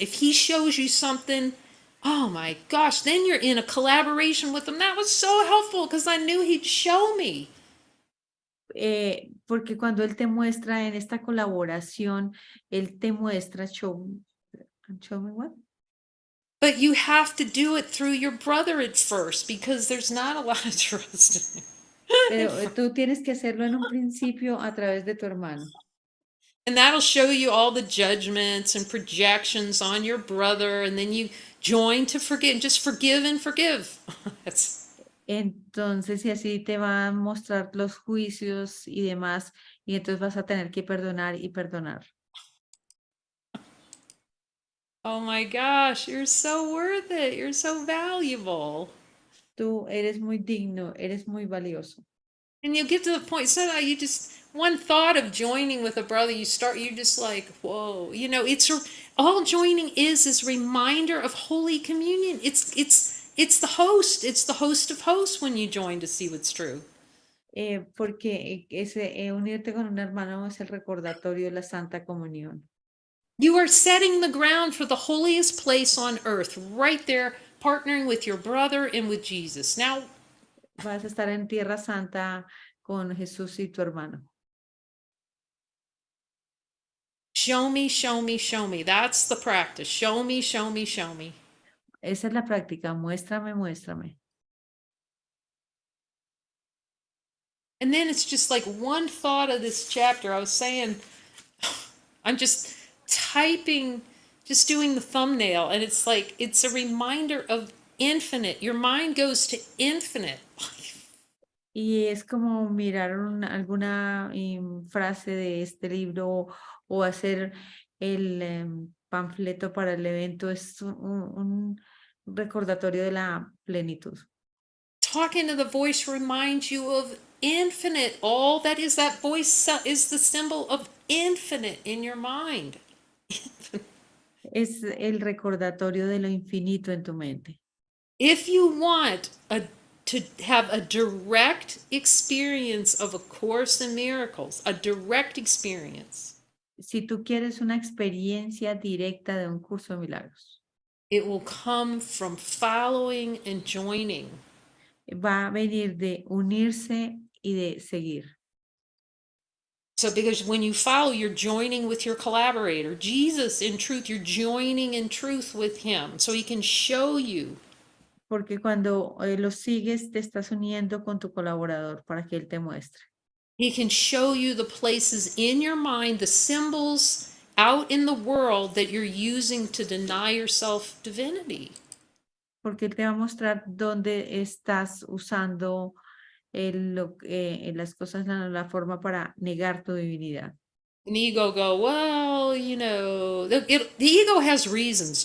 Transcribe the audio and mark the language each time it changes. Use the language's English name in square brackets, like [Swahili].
[English] If he shows you something, oh my gosh, then you're in a collaboration with him. That was so helpful because I knew he'd show me. [Spanish] Porque cuando él te muestra en esta colaboración, él te muestra, [English] show me what? But you have to do it through your brother at first because there's not a lot of trust in him. [Spanish] Pero tú tienes que hacerlo en un principio a través de tu hermano. [English] And that'll show you all the judgments and projections on your brother, and then you join to forgive. Just forgive and forgive. [Spanish] Entonces, y así te va a mostrar los juicios y demás, y entonces vas a tener que perdonar y perdonar. [English] Oh my gosh, you're so worth it. You're so valuable. [Spanish] Tú eres muy digno, eres muy valioso. [English] And you get to the point, so you just, one thought of joining with a brother, you're just like, whoa, all joining is reminder of Holy Communion. It's the host of hosts when you join to see what's true. [Spanish] porque unirte con un hermano es el recordatorio de la Santa Comunión. [English] You are setting the ground for the holiest place on earth, right there, partnering with your brother and with Jesus. Now, [Spanish] Vas a estar en Tierra Santa con Jesús y tu hermano. [English] show me, show me, show me. That's the practice. Show me, show me, show me. [Spanish] Esa es la práctica, muéstrame, muéstrame. [English] And then it's just like one thought of this chapter. I was saying, I'm just typing, just doing the thumbnail, and it's like, it's a reminder of infinite. Your mind goes to infinite. [Spanish] Y es como mirar alguna frase de este libro o hacer el panfleto para el evento. Es un recordatorio de la plenitud. [English] Talking to the voice reminds you of infinite. All that is, that voice is the symbol of infinite in your mind. [Spanish] Es el recordatorio de lo infinito en tu mente. [English] If you want to have a direct experience of A Course in Miracles, a direct experience, [Spanish] Si tú quieres una experiencia directa de un curso de milagros, [English] it will come from following and joining. [Spanish] va a venir de unirse y de seguir. [English] So, because when you follow, you're joining with your collaborator. Jesus, in truth, you're joining in truth with him so he can show you. [Spanish] Porque cuando lo sigues, te estás uniendo con tu colaborador para que él te muestre. [English] He can show you the places in your mind, the symbols out in the world that you're using to deny yourself divinity. [Spanish] Porque él te va a mostrar dónde estás usando las cosas, la forma para negar tu divinidad. [English] And the ego go, well, you know, the ego has reasons.